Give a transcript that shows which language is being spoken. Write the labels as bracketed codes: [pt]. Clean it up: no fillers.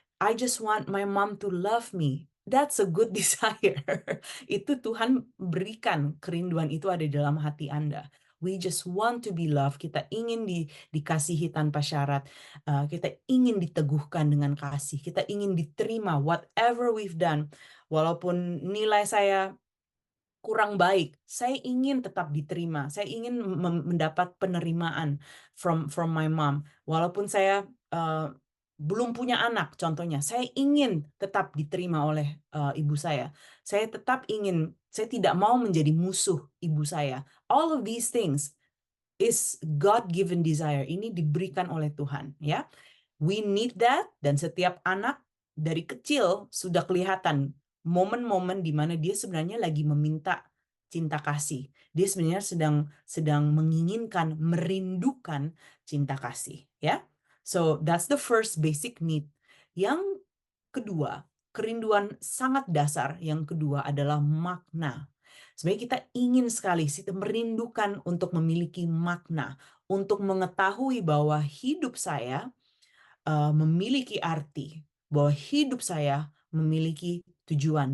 [en] I just want my mom to love me. That's a good desire. [id] Itu Tuhan berikan, kerinduan itu ada di dalam hati Anda. [en] We just want to be loved. [id] Kita ingin dikasihi tanpa syarat. Kita ingin diteguhkan dengan kasih. Kita ingin diterima [en] whatever we've done. [id] Walaupun nilai saya kurang baik, saya ingin tetap diterima. Saya ingin mendapat penerimaan [en] from my mom. [id] Walaupun saya belum punya anak, contohnya, saya ingin tetap diterima oleh ibu saya. Saya tidak mau menjadi musuh ibu saya. [en] All of these things is God-given desire. [id] Ini diberikan oleh Tuhan, ya. [en] We need that, [id] dan setiap anak dari kecil sudah kelihatan momen-momen di mana dia sebenarnya lagi meminta cinta kasih. Dia sebenarnya sedang menginginkan, merindukan cinta kasih, ya. [en] So that's the first basic need. [id] Yang kedua, kerinduan sangat dasar yang kedua adalah makna. Sebenarnya kita ingin sekali, kita merindukan untuk memiliki makna, untuk mengetahui bahwa hidup saya memiliki arti, bahwa hidup saya memiliki tujuan.